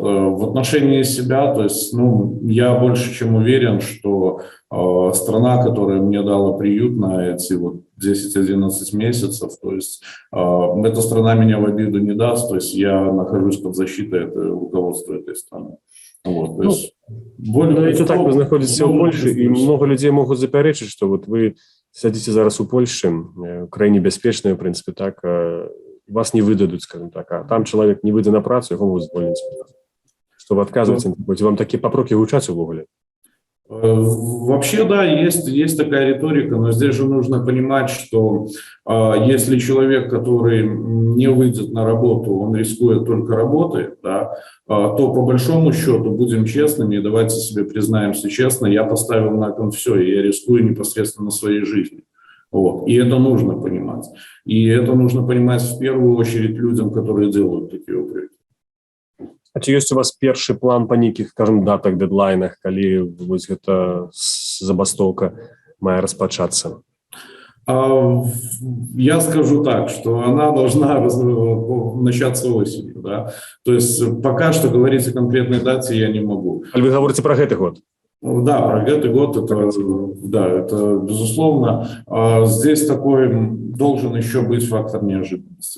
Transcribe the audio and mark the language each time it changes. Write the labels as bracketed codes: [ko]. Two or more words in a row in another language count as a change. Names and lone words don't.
[ru] В отношении себя, то есть, я больше чем уверен, что страна, которая мне дала приют на эти 10-11 месяцев, то есть эта страна меня в обиду не даст, то есть я нахожусь под защитой руководства этой страны. Вот, то есть, это так, вы находитесь в Польше, и много людей могут запярэчыць, что вот [be] вы сядзіце зараз у Польше, краіне бяспечная, [ru] в принципе, так, вас не выдадут, скажем так, а там человек не [be] выйдзе на працу, [ru] его могут звольніць. Что вы отказываете, вам такие попроки гучаць увогуле? Вообще, да, есть такая риторика, но здесь же нужно понимать, что если человек, который не выйдет на работу, он рискует только работой, да, то по большому счету, будем честными, и давайте себе признаемся честно, я поставил на кон все, и я рискую непосредственно своей жизнью. Вот. И это нужно понимать. И это нужно понимать в первую очередь людям, которые делают такие упреки. [be] А ці ёсць у вас першы план па нейкіх, скажем, датах, дэдлайнах, калі вось гэта забастовка мае распачацца? [ru] Я скажу так, что она должна начаться осенью. Да? То есть пока что говорить о конкретной дате я не могу. А вы говорите про [be] гэты год? [ru] Да, про этот год, это безусловно. Здесь такой должен еще быть фактор неожиданности.